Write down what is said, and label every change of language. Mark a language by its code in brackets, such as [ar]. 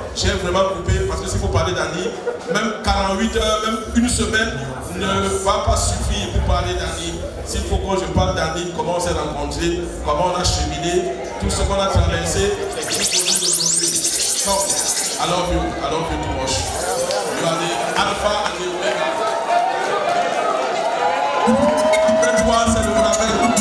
[fr] J'ai vraiment coupé parce que s'il faut parler d'Annie, même 48 heures, même une semaine ne va pas suffire pour parler d'Annie. S'il faut que je parle d'Annie, comment on s'est rencontrés, comment on a cheminé, tout ce qu'on a traversé et tout ce qu'on dit aujourd'hui. [en] Donc, I love you too much. You are the Alpha and the Omega. [fr] Après toi, c'est le rappel.